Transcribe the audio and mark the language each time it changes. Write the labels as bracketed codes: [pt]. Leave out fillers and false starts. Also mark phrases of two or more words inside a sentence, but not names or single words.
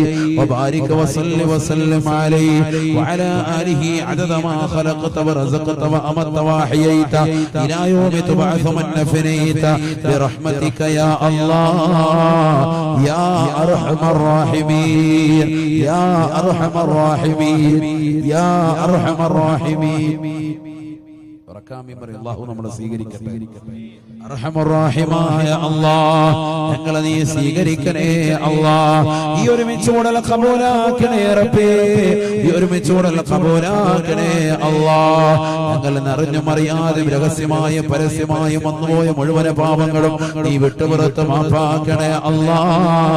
[ar] وبارك وصل وسلم عليه وعلى آله عدد ما خلقت ورزقت وأمت وأحييت إلى يوم تبعث من فنيت برحمتك يا الله يا أرحم الراحمين، يا أرحم الراحمين، يا أرحم الراحمين. [ml] അല്ലാഹു നമ്മളെ സ്വീകരിക്കട്ടെ. അർഹമുർറഹീമായ അല്ലാഹ് ഞങ്ങളെ നീ സ്വീകരിക്കണേ അല്ലാഹ്. ഈ ഒരുമിച്ചുകൂടൽ ഖബൂലാക്കണേ റബ്ബേ, ഈ ഒരുമിച്ചുകൂടൽ ഖബൂലാക്കണേ അല്ലാഹ്. ഞങ്ങൾ നിറഞ്ഞും അറിയാതെ രഹസ്യമായും പരസ്യമായും വന്നുപോയ മുഴുവൻ പാപങ്ങളും നീ വിട്ടുപുറത്ത് മാപ്പാക്കണേ അല്ലാഹ്.